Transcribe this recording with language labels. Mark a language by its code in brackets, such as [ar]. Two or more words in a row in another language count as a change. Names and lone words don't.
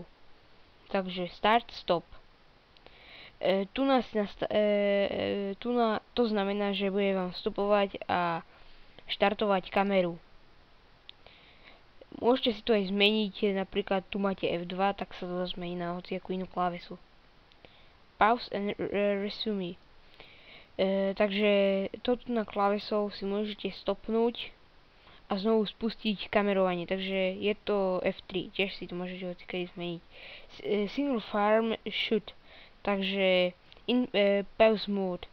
[en] Takže Start, Stop. [sk] To znamená, že bude vám vstupovať a štartovať kameru. Môžete si to aj zmeniť, napríklad tu máte F2, tak sa to zmení na hociakú inú klávesu. [en] Pause and Resume. [sk] Takže toto na klávesou si môžete stopnúť a znovu spustiť kamerovanie. Takže je to F3, tiež si to môžete hocikedy zmeniť. [en] Single Frame Shoot, takže Pause Mode.